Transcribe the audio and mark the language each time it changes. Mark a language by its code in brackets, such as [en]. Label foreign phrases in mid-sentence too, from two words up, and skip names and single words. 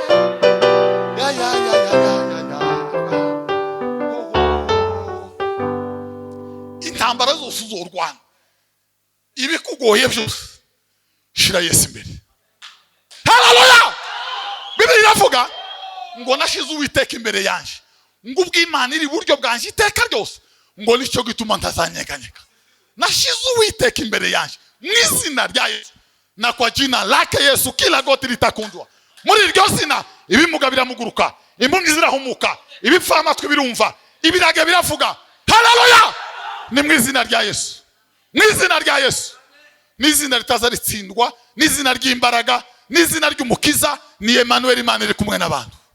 [rn] Intambara zose uzorwana ibikugoye byose shira Yesu imbere. Haleluya. Bibiliya iravuga ngo nashize Uwiteka imbere yanje ngo ubw'Imana iri buryo bwanje iteka ryose ngo nicyo gituma ntazanyeganyega. Nashize Uwiteka imbere yanje mw'izina rya Yesu [sw] na kwa jina lake Yesu kila goti litakundwa. [rn] Muri iryo zina ibimuga biramuguruka, impumyi zirahumuka, ibipfa amatwi birumva, ibirage biravuga. Haleluya. Ni mw'izina rya Yesu. Mw'izina rya Yesu. N'izina ritazaritsindwa, n'izina ry'imbaraga, n'izina ry'umukiza, ni Emmanuel, Imana iri kumwe n'abantu.